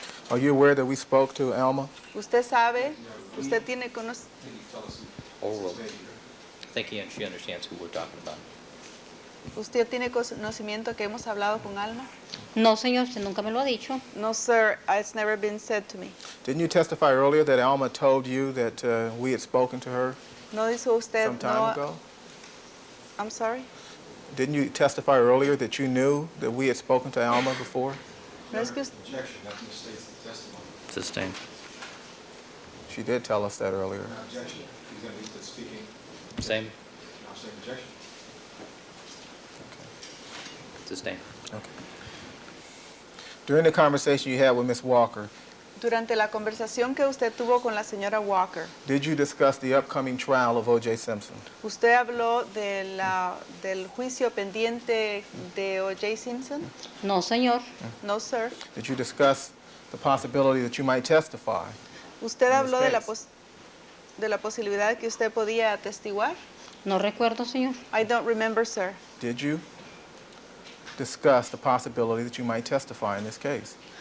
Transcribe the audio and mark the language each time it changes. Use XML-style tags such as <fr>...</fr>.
<en>are you aware that we spoke to Alma?</en> <es>usted sabe, usted tiene conocimiento.</es> <en>Overruled. I think she understands who we're talking about.</en> <es>¿Usted tiene conocimiento que hemos hablado con Alma? No, señor, usted nunca me lo ha dicho.</es> <en>No, sir. It's never been said to me. Didn't you testify earlier that Alma told you that we had spoken to her</en> <es>¿No dijo usted?</es> <en>some time ago? I'm sorry. Didn't you testify earlier that you knew that we had spoken to Alma before?</en> <es>No es que</es> <en>Objection, that misstates the testimony. Sustained. She did tell us that earlier. Objection, he's going to be speaking, Same. now saying objection. Sustained. Okay. During the conversation you had with Ms. Walker,</en> <es>durante la conversación que usted tuvo con la señora Walker,</es> <en>did you discuss the upcoming trial of O.J. Simpson?</en> <es>¿usted habló del juicio pendiente de O.J. Simpson? No, señor.</es> <en>No, sir. Did you discuss the possibility that you might testify?</en> <es>¿Usted habló de</es> <en>case.</en> <es>de la posibilidad que usted podía atestiguar? No recuerdo, señor.</es> <en>I don't remember, sir. Did you discuss the possibility that you might testify in this case?</en>